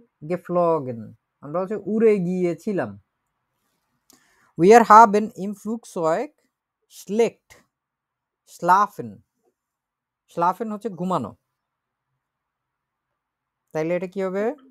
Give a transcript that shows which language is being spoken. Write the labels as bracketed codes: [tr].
[bn] geflogen আমরা হচ্ছে উড়ে গিয়েছিলাম। [de] wir haben im Flugzeug schlecht schlafen. [bn] schlafen হচ্ছে ঘুমানো, তাইলে এটা কি হবে?